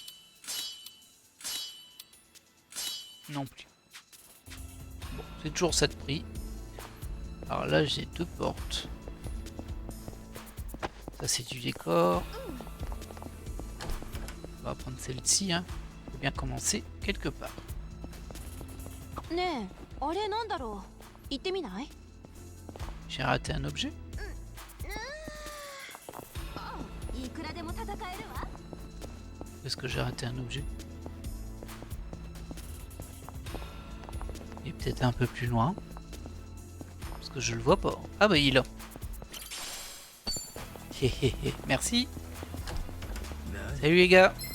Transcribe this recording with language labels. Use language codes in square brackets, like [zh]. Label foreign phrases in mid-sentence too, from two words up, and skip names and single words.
[fr] Non plus. Bon, c'est toujours ça de prix. Alors là, j'ai deux portes. Ça c'est du décor. On va prendre celle-ci, hein. Faut bien commencer quelque part. [ja] ねえ、あれなんだろう。行ってみない？ [fr] J'ai raté un objet? [ja] いくらでも戦えるわ。 [fr] Est-ce que j'ai raté un objet? Il est peut-être un peu plus loin. Parce que je le vois pas. Ah bah il est là. Merci. Salut les gars.